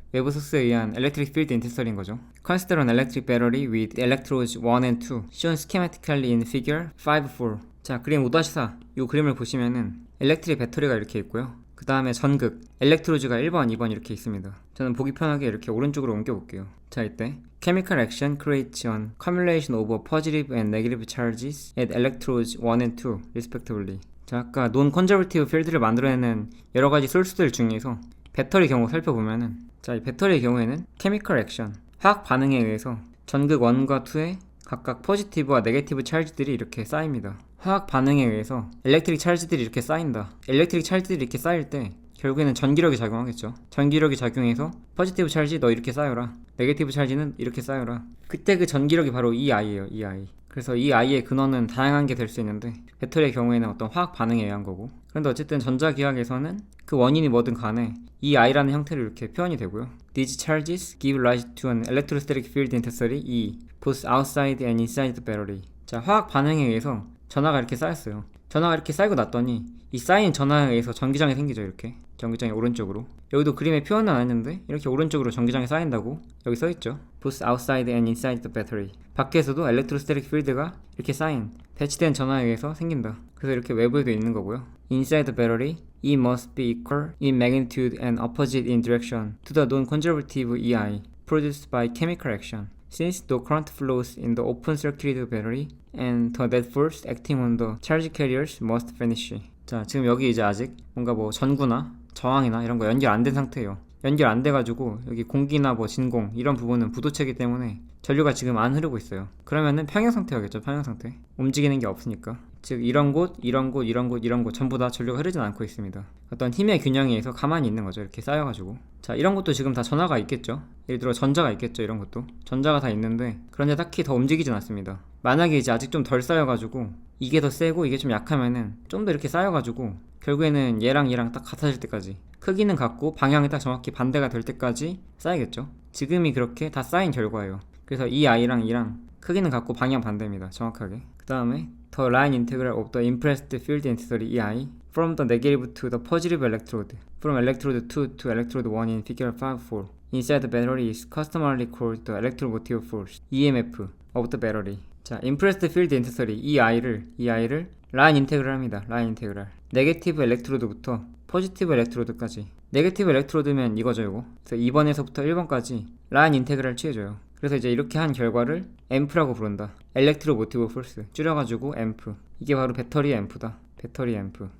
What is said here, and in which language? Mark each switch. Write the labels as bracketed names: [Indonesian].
[Korean] 외부 소스에 의한 electric field intensity 인 거죠. [English] Consider an electric battery with electrodes 1 and 2 shown schematically in figure 5.4. [Korean] 자, 그림 5-4 이 그림을 보시면은 엘렉트릭 배터리가 이렇게 있고요. 그 그 다음에 전극, 엘렉트로즈가 1번, 2번 이렇게 있습니다. 저는 보기 편하게 이렇게 오른쪽으로 옮겨볼게요. 자, 이때 [English] Chemical action creates an accumulation of positive and negative charges at electrodes 1 and 2 respectively. [Korean] 자, 아까 non-conservative 필드를 만들어내는 여러가지 소스들 중에서 배터리 경우 살펴보면은, 자, 이 배터리의 경우에는 chemical action, 화학 반응에 의해서 전극 1과 2에 각각 포지티브와 네게티브 찰지들이 이렇게 쌓입니다. 화학 반응에 의해서 엘렉트릭 찰지들이 이렇게 쌓인다. 엘렉트릭 찰지들이 이렇게 쌓일 때 결국에는 전기력이 작용하겠죠. 전기력이 작용해서 포지티브 찰지 너 이렇게 쌓여라, 네게티브 찰지는 이렇게 쌓여라. 그때 그 전기력이 바로 이 I예요. 이 I. 그래서 이 I의 근원은 다양한 게 될 수 있는데 배터리의 경우에는 어떤 화학 반응에 의한 거고, 그런데 어쨌든 전자기학에서는 그 원인이 뭐든 간에 이 I라는 형태로 이렇게 표현이 되고요. [English] These charges give rise to an electrostatic field intensity E, both outside and inside the battery. [Korean] 자, 화학 반응에 의해서 전하가 이렇게 쌓였어요. 전하가 이렇게 쌓이고 났더니 이 쌓인 전하에 의해서 전기장이 생기죠. 이렇게 전기장이 오른쪽으로, 여기도 그림에 표현은 안 했는데 이렇게 오른쪽으로 전기장이 쌓인다고 여기 써있죠. [English] Both outside and inside the battery. [Korean] 밖에서도 electrostatic field가 이렇게 쌓인, 배치된 전하에 의해서 생긴다. 그래서 이렇게 외부에도 있는 거고요. [English] Inside the battery, E must be equal in magnitude and opposite in direction to the non-conservative EI produced by chemical action. Since no current flows in the open circuit battery and the net force acting on the charge carriers must vanish. [Korean] 자, 지금 여기 이제 아직 뭔가 뭐 전구나 저항이나 이런 거 연결 안 된 상태예요. 연결 안 돼가지고 여기 공기나 뭐 진공 이런 부분은 부도체이기 때문에 전류가 지금 안 흐르고 있어요. 그러면은 평형 상태겠죠. 평형 상태. 움직이는 게 없으니까. 즉 이런 곳, 이런 곳, 이런 곳, 이런 곳 전부 다 전류가 흐르진 않고 있습니다. 어떤 힘의 균형에 의해서 가만히 있는 거죠. 이렇게 쌓여가지고. 자, 이런 것도 지금 다 전하가 있겠죠. 예를 들어 전자가 있겠죠. 이런 것도 전자가 다 있는데, 그런데 딱히 더 움직이진 않습니다. 만약에 이제 아직 좀 덜 쌓여가지고 이게 더 세고 이게 좀 약하면은 좀 더 이렇게 쌓여가지고 결국에는 얘랑 딱 같아질 때까지, 크기는 같고 방향이 딱 정확히 반대가 될 때까지 쌓이겠죠. 지금이 그렇게 다 쌓인 결과예요. 그래서 이 I랑 이랑 크기는 같고 방향 반대입니다. 정확하게. 그 다음에 [English] The line integral of the impressed field intensity EI from the negative to the positive electrode from electrode 2 to electrode 1 in figure 5.4 inside the battery is customarily called the electromotive force EMF of the battery. [Korean] 자, impressed field intensity EI를 라인 인테그랄 합니다. 라인 인테그랄. 네게티브 엘렉트로드부터 포지티브 엘렉트로드까지. 네게티브 엘렉트로드면 이거죠, 이거. 그래서 2번에서부터 1번까지 라인 인테그랄 취해줘요. 그래서 이제 이렇게 한 결과를 앰프라고 부른다. 엘렉트로모티브 포스. 줄여가지고 앰프. 이게 바로 배터리 앰프다. 배터리 앰프.